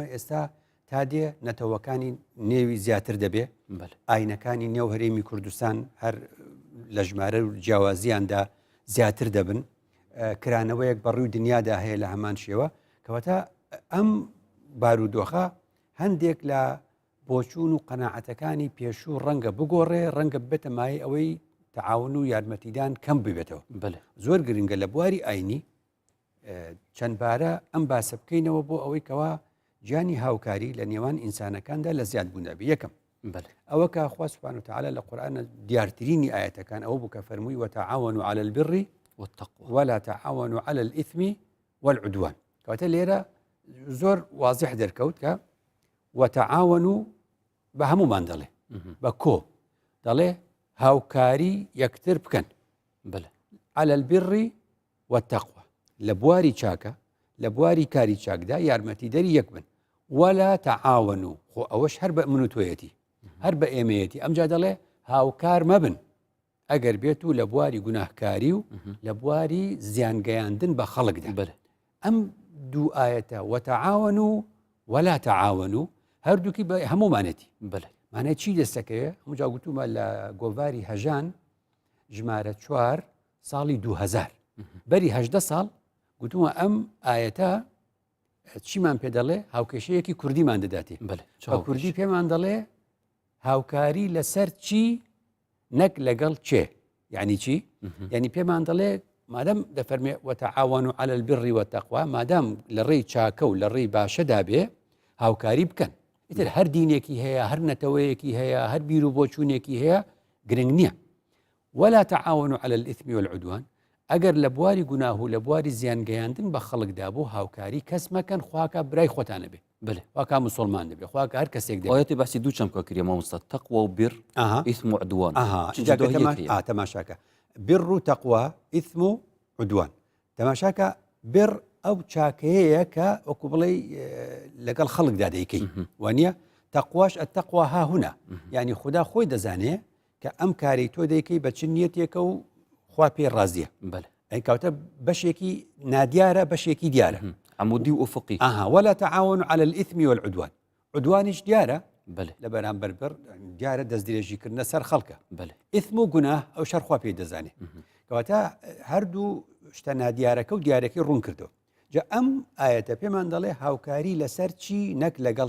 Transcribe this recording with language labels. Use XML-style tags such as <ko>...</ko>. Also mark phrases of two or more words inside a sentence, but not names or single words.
<ckb>ئێستا تا دێ نەتەوەکانی نێوی زیاتر دەبێ ئاینەکانی نێو هەرێمی کوردستان هەر لە ژمارە و جیاوازیاندا زیاتر دەبن کرانەوەیەک بەڕووی دنیادا هەیە لە هەمان شێوە کەواتە ئەم بارودۆخە هەندێک لە بۆچوون و قەناعەتەکانی پێشوو ڕەنگە بگۆڕێ ڕەنگە ببێتە مای ئەوەی تعاون و یارمەتیدان کەم ببێتەوە زۆر گرنگە لە بواری ئاینی چەندبارە ئەم باسە بکەینەوە بۆ ئەوەی کەوا گیانی هاوکاری لە نێوان ئینسانەکاندا لە زیاد بوونەبی یەکەم ئەوە کە خوا</ckb> <ar>سوبحانه وتعالى</ar> <ckb>لە قورئانە دیارترینی ئاەتەکان ئەوە بوو کە فەرمووی</ckb> <ar>وتعاونوا على البر والتقوى ولا تعاونوا على الإثم والعدوان</ar> <ckb>کەواتە لێرە زۆر واضح دەرکەوت کە وتعاونوا بە هەمومان دەڵێ بە کۆ دەڵێ هاوکاری یەکتر بکەن</ckb> <ar>على البر والتقوى</ar> <ckb>لە بواری چاکە لە بواری کاری چاکدا یارمەتیدەری یەک بن</ckb> <ar>ولا تعاونوا</ar> <ckb>خۆ ئەوەش هەر بە من و تۆیەتی هەر بە ئێمەیەتی ئەمجا دەڵێ هاوکار مەبن ئەگەر بێت و لە بواری گوناهکاری و لە بواری زیانگەیاندن بە خەڵکدا ئەم دوو ئاەتە</ckb> <ar>وتعاونوا ولا تعاونوا</ar> <ckb>هەردووکی بە هەمومانەتی مانای چی دەستەکەوێ هەموو جا گوتومە لە گۆڤاری هەژان ژمارە 4 ساڵی 2000 بەری 18 ساڵ گوتومە ئەم ئاەتە چیمان پێ دەڵێ هاوکێشەیەکی کوردیمان دەداتێ کوردی پێمان دەڵێ هاوکاری لەسەر چی نەک لەگەڵ چێ یعنی چی یعنی پێمان دەڵێ مادەم دەفەرمێ</ckb> <ar>وتعاونوا على البر والتقوى</ar> <ckb>مادام لە ڕێی چاکە و لە ڕێی باشەدا بێ هاوکاری بکەن ئیتر هەر دینێکی هەیە هەر نەتەوەیەکی هەیە هەر بیر و بۆچوونێکی هەیە گرنگ نییە</ckb> <ar>ولا تعاونوا على الإثم والعدوان</ar> <ckb>ئەگەر لە بواری گوناه و لە بواری زیانگەیاندن بە خەڵکدا بۆ هاوکاری کەس مەکەن خواکە برای خۆتانە بێ خواکە مسلمان دەبێ خواکە هەر کەسێک دەبێت ئاەتی باسی دوو چەم کەکرێ مامۆستا تەقوە و بیر ئیثم و عدوان تەماشاکە بر و تەقوا ئیثم و عدوان تەماشاکە بر ئەو چاکەیەیە کە وەکو بڵێ لەگەڵ خەڵکدا دەیکەی وانە تەقواش</ckb> <ar>ئەتەقوا ها هونا</ar> <ckb>یعنی خوددا خۆی دەزانێ کە ئەم کاری تۆ دەیکەی بە چ نیەتێکە و خوا پێ ڕازیە ئەی کەوتە بەشێکی نادیارە بەشێکی دیارە عمودی و ئوفقی</ckb> <ar>ولا تعاون على الإثم والعدوان</ar> <ckb>عدوانیش دیارە لە بەرامبەر بەر دیارە دەستدرێژیکردنە سەر خەڵکە ئیثم و گوناه ئەو شەر خوا پێی دەزانێت کەواتە هەردوو شتە نادیارەکە و دیارەکەی ڕوون کردەوە جا ئەم ئاەتە پێمان دەڵێ هاوکاری لەسەر چی نەک لەگەڵ</ckb>